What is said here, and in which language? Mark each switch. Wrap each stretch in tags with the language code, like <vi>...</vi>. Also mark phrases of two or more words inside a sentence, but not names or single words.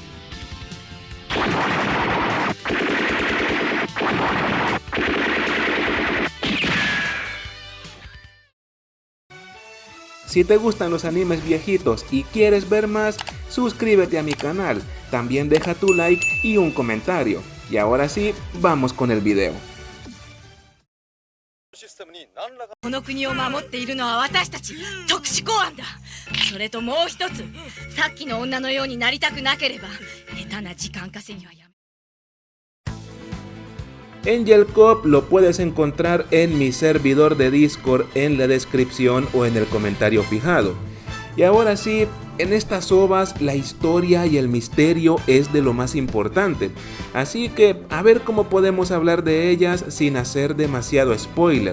<es>Si te gustan los animes viejitos y quieres ver más, suscríbete a mi canal, también deja tu like y un comentario. Y ahora sí, vamos con el video.</es> <ja>この国を守っているのは私たち特殊公安だ。それともう一つ、さっきの女のようになりたくなければ下手な時間稼ぎはやめ。</ja> <es>Angel Cop lo puedes encontrar en mi servidor de Discord en la descripción o en el comentario fijado. Y ahora sí, en estas ovas la historia y el misterio es de lo más importante, así que a ver cómo podemos hablar de ellas sin hacer demasiado spoiler.</es>